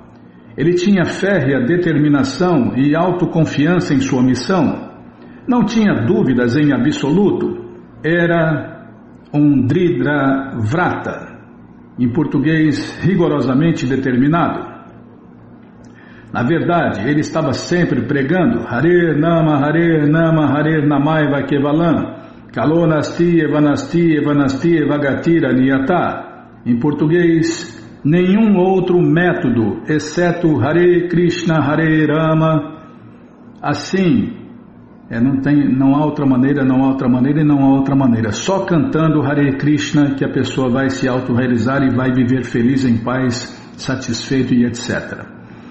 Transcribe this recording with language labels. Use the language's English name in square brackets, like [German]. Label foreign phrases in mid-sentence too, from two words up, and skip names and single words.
[Portuguese] Ele tinha férrea determinação e autoconfiança em sua missão. Não tinha dúvidas em absoluto. Era um [Sanskrit] दृढ व्रत, [Portuguese] em português rigorosamente determinado. Na verdade, ele estava sempre pregando [Sanskrit] हरे नाम हरे नामैव केवलम् कलौनास्ति एवनास्ति एवनास्ति एवगतिर् नियता. [Portuguese] Em português, nenhum outro método, exceto Hare Krishna, Hare Rama. Assim, não há outra maneira, não há outra maneira e não há outra maneira. Só cantando Hare Krishna que a pessoa vai se autorrealizar e vai viver feliz, em paz, satisfeito e etc.